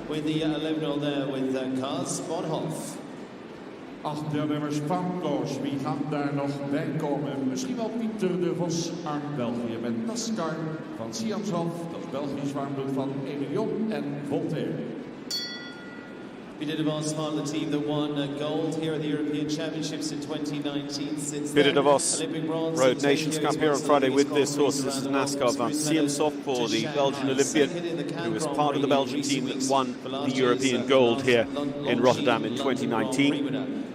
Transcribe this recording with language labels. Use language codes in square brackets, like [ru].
[en] With the 11-0 there with Keers Bonhoff. [nl] Achternummers foutloos. Wie gaat daar nog bij komen? Misschien wel Pieter de Vos uit België met NASCAR van Siamshof. Dat is Belgisch warmbloed van Emilion en Voltaire. [en] Pieter de Vos, part of the team that won gold here at the European Championships in 2019. Since Pieter de Vos rode Nations Cup here on Friday with this horse. This is NASCAR van Siamshof for the Belgian Olympian, who was part of the Belgian team that won the European gold here in Rotterdam in 2019.